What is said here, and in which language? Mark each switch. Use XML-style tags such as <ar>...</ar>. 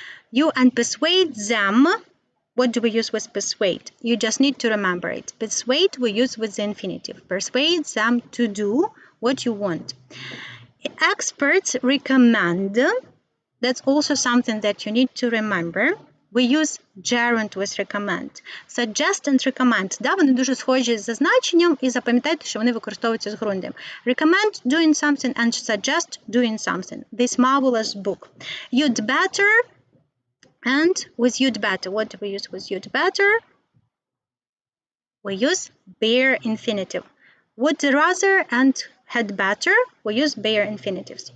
<en>You and persuade them. What do we use with persuade? You just need to remember it. Persuade we use with the infinitive. Persuade them to do what you want. Experts recommend. That's also something that you need to remember. We use gerund with recommend. Suggest and recommend.</en> <uk>Да, вони дуже схожі з значенням, і запам'ятайте, що вони використовуються з ґрундем.</uk> <en>Recommend doing something and suggest doing something. This marvelous book. You'd better and with you'd better. What do we use with you'd better? We use bare infinitive. Would rather and had better. We use bare infinitives.</en>